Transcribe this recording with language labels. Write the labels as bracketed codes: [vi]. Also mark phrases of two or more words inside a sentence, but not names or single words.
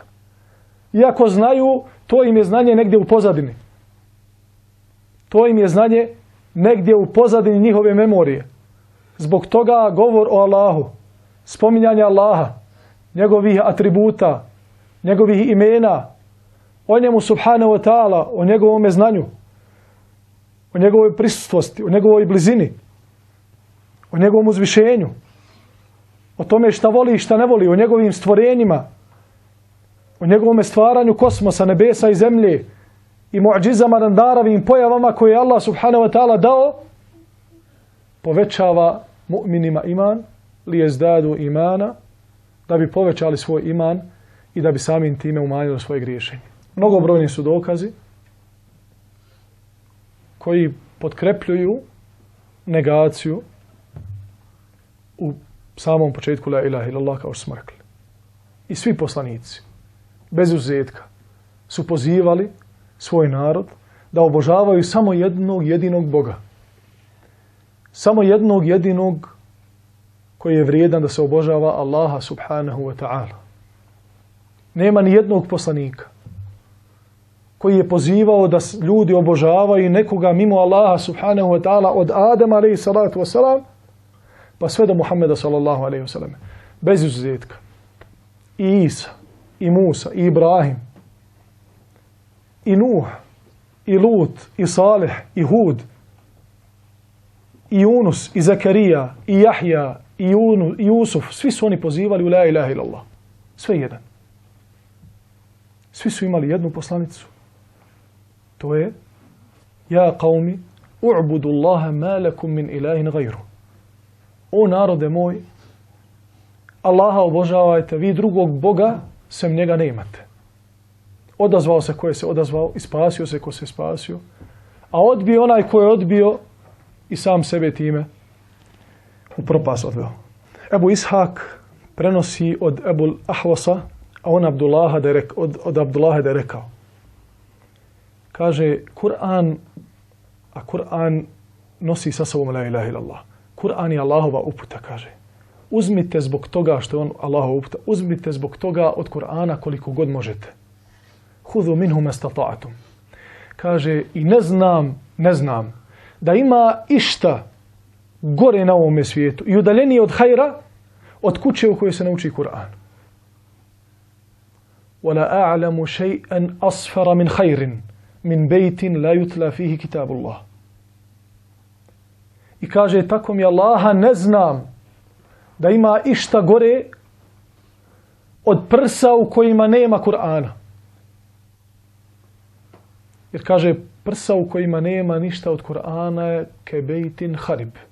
[bs] Iako znaju, to im je znanje negdje u pozadini. To im je znanje negdje u pozadini njihove memorije. Zbog toga govor o Allahu, spominjanje Allaha, njegovih atributa, njegovih imena, o njemu [ar] سبحانه وتعالى, [bs] o njegovom znanju, o njegovoj prisutnosti, o njegovoj blizini, o njegovom uzvišenju, o tome šta voli i šta ne voli, o njegovim stvorenjima, o njegovom stvaranju kosmosa, nebesa i zemlje i mu'džizama, naravim pojavama koje je Allah [ar] سبحانه وتعالى [bs] dao, povećava mu'minima iman, [ar] ليزدادوا إيمانا, [bs] da bi povećali svoj iman i da bi samim time umanjili svoje griješenje. Mnogobrojni su dokazi koji potkrepljuju negaciju u samom početku [ar] لا إله إلا الله, [bs] kao što smo rekli. I svi poslanici bez izuzetka, su pozivali svoj narod da obožavaju samo jednog jedinog Boga. Samo jednog jedinog koji je vrijedan da se obožava, Allaha [ar] سبحانه وتعالى. [bs] Nema ni jednog poslanika koji je pozivao da ljudi obožavaju nekoga mimo Allaha [ar] سبحانه وتعالى [bs] od Adama [ar] عليه الصلاة والسلام [bs] pa sve do Muhammeda [ar] صلى الله عليه وسلم. [bs] Bez izuzetka. I Isa, i Musa, i Ibrahim, i Nuh, i Lut, i Salih, i Hud, i Yunus, i Zakarija, i Jahja, i Jusuf. Svi su oni pozivali u [ar] لا إله إلا الله. [bs] Sve jedan. Svi su imali jednu poslanicu. To je [ar] يا قوم اعبدوا الله ما لكم من إله غيره. [bs] O narode moj, Allaha obožavajte, vi drugog Boga sem njega ne imate. Odazvao se ko je se odazvao i spasio se ko se spasio, a odbio onaj ko je odbio i sam sebe time u propast odveo. Ebu Ishak prenosi od Ebul Ahwasa, a on od Abdullaha da je rekao. Kaže, Kur'an nosi sa sobom la ilaha illallah. Kur'an je Allahova uputa, kaže. Uzmite zbog toga što je on Allahova uputa, uzmite zbog toga od Kur'ana koliko god možete. [ar] خذوا منه ما استطعتم. [bs] Kaže, i ne znam da ima išta gore na ovome svijetu i udaljenije od hajra od kuće u kojoj se nauči Kur'an. [ar] وَلَا أَعْلَمُ شَيْئًا أَصْفَرَ مِنْ خَيْرٍ مِنْ بَيْتٍ لَا يُتْلَى فِيهِ كِتَابُ اللَّهِ. [bs] I kaže, tako mi Allaha ne znam da ima išta gore od prsa u kojima nema Kur'ana. Jer kaže, prsa u kojima nema ništa od Kur'ana je [ar] كبيت خرب.